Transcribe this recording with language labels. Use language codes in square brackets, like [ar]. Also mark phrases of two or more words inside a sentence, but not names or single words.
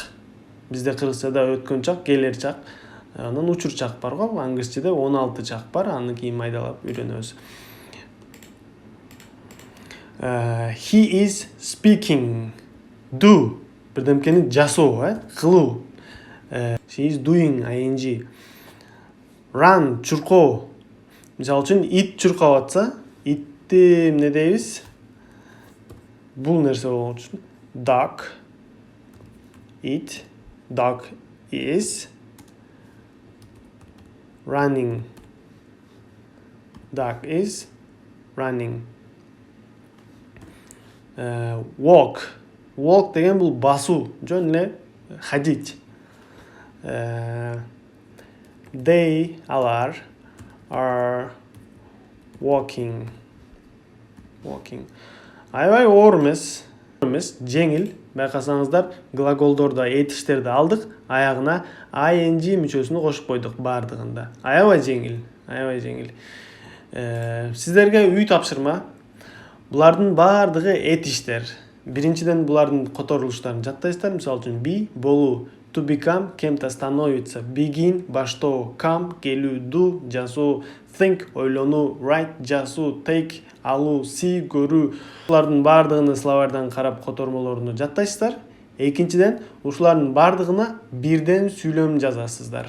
[ky] Бизде кыргызчада өткөн чак, келер чак, анан учур чак бар го, англисчеде 16 чак бар, аны кийин майдалап үйрөнөбүз. [en] He is speaking. Do, [ky] бирдемкени жасоо, кылуу. [en] She is doing ing. Run, [ky] чуркоо. Мисалы үчүн ит чуркап атса, итти эмне дейбиз? Бул нерсе болот үчүн dog. [en] It, dog is running. Dog is running. Walk. [ky] Walk деген бул басуу. Жөн эле Хадить. [en] They алар are walking. [ky] Аябай оор эмес, жеңил. Байкасаңыздар, глаголдорда этиштерди алдык, аягына ing мүчөсүнү кошуп койдук бардыгында. Аябай жеңил. Сиздерге үй тапшырма. Булардын бардыгы этиштер. Биринчиден булардын которулуштарын жаттайсыздар. Мисалы үчүн be, болуу, [en] to become, [ru] кем-то становиться, [ky] begin, баштоо, come, келүү, do, жасоо, think, ойлонуу, write, жазуу, take, алуу, see, көрүү. Булардын бардыгыны словардан карап котормолоруну жаттайсыздар. Экинчиден, ушулардын бардыгына бирден сүйлөм жазасыздар.